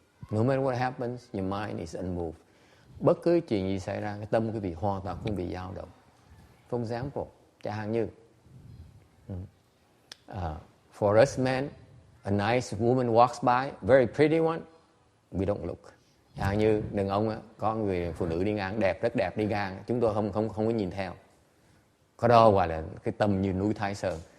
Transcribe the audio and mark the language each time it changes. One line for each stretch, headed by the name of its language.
English: No matter what happens, your mind is unmoved.
Vietnamese: Bất cứ chuyện gì xảy ra, cái tâm quý vị hoàn toàn không bị dao động.
English: For example,
Vietnamese: chẳng hạn như
English: for us men, a nice woman walks by, very pretty one, we don't look.
Vietnamese: Chẳng hạn như đàn ông có người phụ nữ đi ngang đẹp, rất đẹp đi ngang, chúng tôi không có nhìn theo. Có đó gọi là cái tâm như núi Thái Sơn.